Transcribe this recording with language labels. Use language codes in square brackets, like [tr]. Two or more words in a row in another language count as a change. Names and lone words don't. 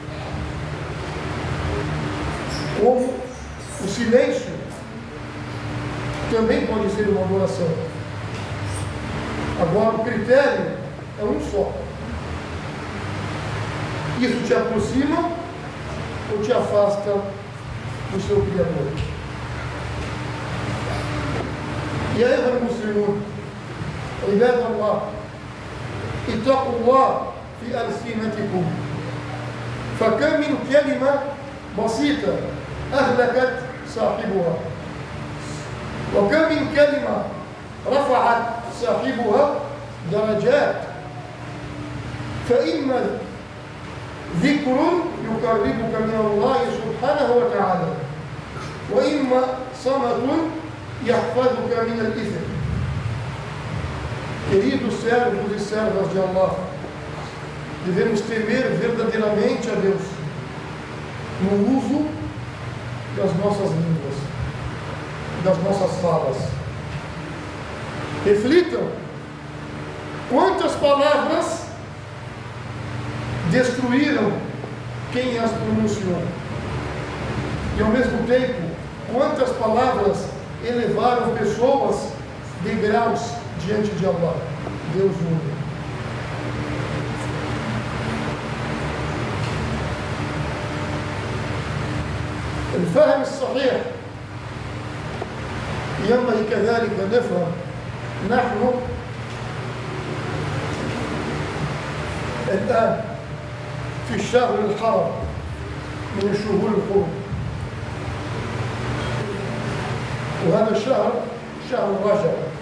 [pt] Como o silêncio também pode ser uma adoração. Agora, o critério é um só. Isso te aproxima ou te afasta do seu Criador? E aí, [ar] المسلمون عباد الله اتقوا الله في ألسنتكم فكم من كلمة بسيطة أهلكت صاحبها وكم من كلمة رفعت صاحبها درجات. فإما ذكر يقربك من الله سبحانه وتعالى وإما صمت يحفظك من الإثم. [pt] Queridos servos e servas de Allah, devemos temer verdadeiramente a Deus no uso das nossas línguas, das nossas falas. Reflitam quantas palavras destruíram quem as pronunciou, e ao mesmo tempo quantas palavras elevaram pessoas degraus diante de Allah, Deus único. [ar] الفهم الصحيح ينبغي كذلك نفهم نحن الآن في الشهر الحرام من الشهور الحرم، وهذا الشهر شهر رجب.